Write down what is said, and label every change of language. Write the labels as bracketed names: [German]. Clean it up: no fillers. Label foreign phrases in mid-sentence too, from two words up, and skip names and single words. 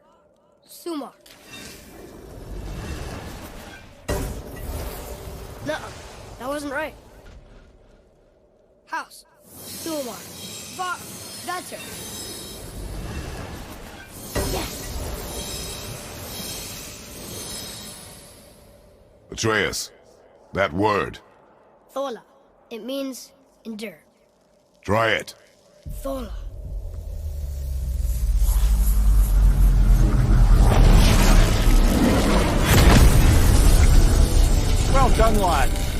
[Icelandic] Sumar. [English] No, that wasn't right. House. [Icelandic] Sumar. Var. Vetter. [English] Yes! Atreus. That word. Thola. It means endure. Try it. [Icelandic] Thola. [English] Well done, lad.